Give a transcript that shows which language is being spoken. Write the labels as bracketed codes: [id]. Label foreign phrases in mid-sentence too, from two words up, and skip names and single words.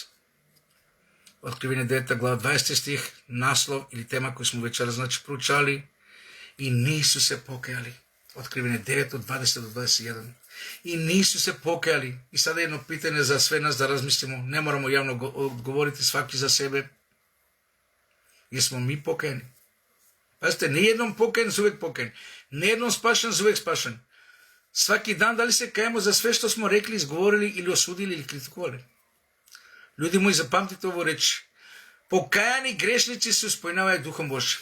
[sr] Откривение 9 глава 20 стих, наслов или тема кој смо вечерас проучали. И нису се покајали. Откривение 9 од 20 до 21. И нису се покајали. И сада едно питање за све нас да размислимо. Не морамо јавно одговорити сваки за себе. Jesmo mi pokajeni? Pazite, ne jednom pokajen, za uvek pokajen. Ne jednom spašen, za uvek spašen. Svaki dan da li se kajemo za sve što smo rekli, izgovorili ili osudili ili kritikovali? Ljudi moji, zapamtite ovo reći. Pokajani grešnici se ispunjavaju Duhom Božjim.